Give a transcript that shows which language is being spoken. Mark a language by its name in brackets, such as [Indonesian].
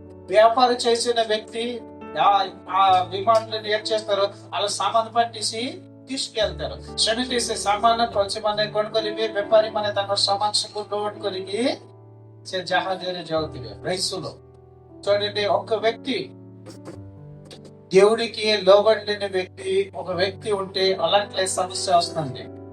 [Telugu] వ్యాపార చేసిన వ్యక్తి ఆ విమానంలో ఏం చేస్తారు? అలా సామాను పట్టేసి తీసుకెళ్తారు. [Odia] ସେମିତି ସେ ସାମାନ ସେମାନେ କଣ କରିବେ? ବେପାରୀ ମାନେ ତାଙ୍କର ସାମାନ ସବୁ ଲୋଡ୍ କରିକି ସେ ଜାହାଜରେ ଯାଉଥିବେ. [Telugu] రైసులో చూడండి, ఒక వ్యక్తి దేవుడికి లోబడిన వ్యక్తి ఒక వ్యక్తి ఉంటే అలాంటి సమస్య వస్తుంది.